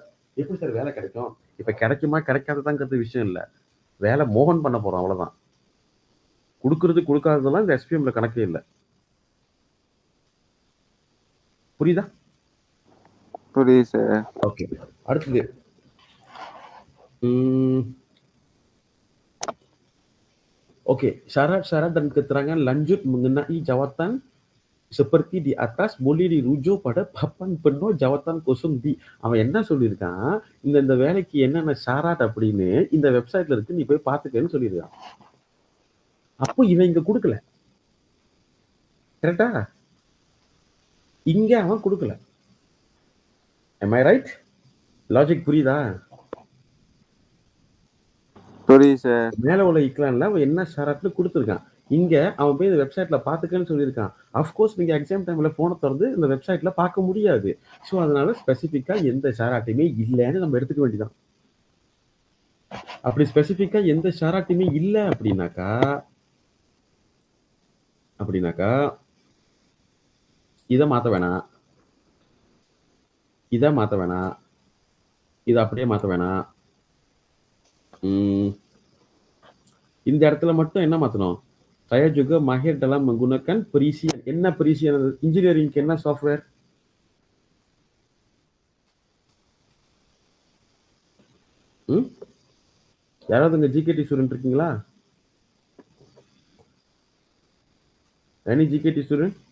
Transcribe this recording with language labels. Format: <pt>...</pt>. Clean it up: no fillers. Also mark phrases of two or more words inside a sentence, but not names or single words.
<ta>எப்படி சார் வேலை கிடைக்கும்? இப்ப கிடைக்குமா கிடைக்காததாங்கிறது விஷயம் இல்லை. வேலை மோகன் பண்ண போறோம், அவ்வளவுதான். கொடுக்கறது கொடுக்காததெல்லாம் இந்த எஸ்பிஎம்ல கணக்கே இல்லை. புரியுதா? புரியுது சார்.</ta> <ms>ஓகே, அடுத்தது oke, syarat-syarat dan keterangan lanjut mengenai jawatan seperti di atas boleh dirujuk pada papan penuh jawatan kosong di.</ms> <ta>அவன் என்ன சொல்லியிருக்கான், இந்த வேலைக்கு என்னென்ன ஷாராட் அப்படின்னு இந்த வெப்சைட்ல இருக்கு, நீ போய் பார்த்துக்கன்னு சொல்லியிருக்கான். அப்போ இவன் இங்க கொடுக்கல. கரெக்டா? இங்க அவன் கொடுக்கல.</ta> <en>am I right?</en> <ta>லாஜிக் புரியுதா? புரியுது சார். மேல உள்ள இக்லான்ல அவன் என்ன ஷாராட்னு கொடுத்துருக்கான். இங்க அவன் போய் இந்த வெப்சைட்ல பாத்துக்கன்னு சொல்லியிருக்கான். அஃப்கோர்ஸ் நீங்க எக்ஸாம் டைம்ல போனை திறந்து இந்த வெப்சைட்ல பார்க்க முடியாது. ஸோ அதனால ஸ்பெசிஃபிக்கா எந்த ஷாராட்டையுமே இல்லைன்னு நம்ம எடுத்துக்க வேண்டியதான். அப்படி ஸ்பெசிஃபிக்கா எந்த ஷாராட்டையுமே இல்லை அப்படின்னாக்கா இதை மாத்த வேணாம், இதை மாத்த வேணாம், இதை அப்படியே மாத்த வேணாம். இந்த இடத்துல மட்டும் என்ன மாத்தணும்?</ta> <ms>saya juga mahir dalam menggunakan perisian.</ms> <ta>என்ன perisian? இன்ஜினியரிங்க்கு என்ன சாஃப்ட்வேர்? யாராவது இங்க</ta> <en>GKT student</en> <ta>இருக்கீங்களா?</ta> <en>any GKT student?</en>